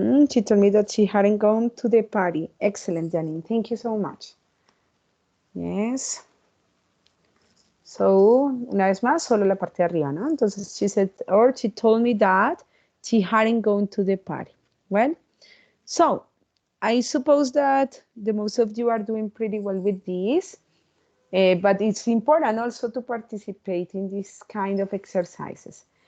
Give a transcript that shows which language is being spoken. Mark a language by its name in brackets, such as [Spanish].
[English] She told me that she hadn't gone to the party. Excellent, Janine, thank you so much. Yes. [Spanish] So, una vez más, solo la parte de arriba, ¿no? [English] Entonces, she said, or she told me that she hadn't gone to the party. Well, so, I suppose that the most of you are doing pretty well with this, but it's important also to participate in this kind of exercises.